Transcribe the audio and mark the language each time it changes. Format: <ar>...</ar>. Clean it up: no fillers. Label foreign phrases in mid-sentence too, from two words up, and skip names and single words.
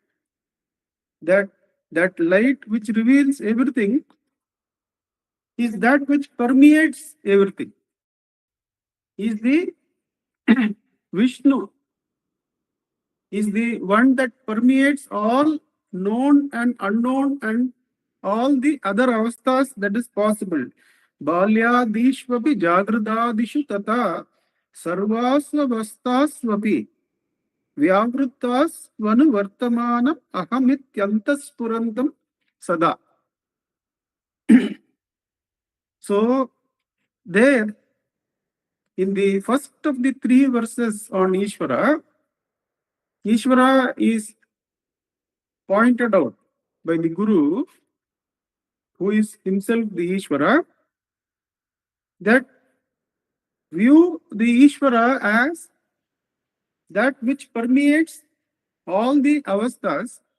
<en>That light which reveals everything is that which permeates everything. Is the Vishnu, is the one that permeates all known and unknown and all the other avasthas that is possible.</en> <sa>Balyadishvapi jagradadishu tata sarvasvavastasvapi vyavrittas vanu vartamana ahamityantaspurantam sada.</sa> <en>So there, in the first of the 3 verses on Ishvara, Ishvara is pointed out by the Guru, who is himself the Ishvara, that view the Ishvara as that which permeates all the avasthas.</en>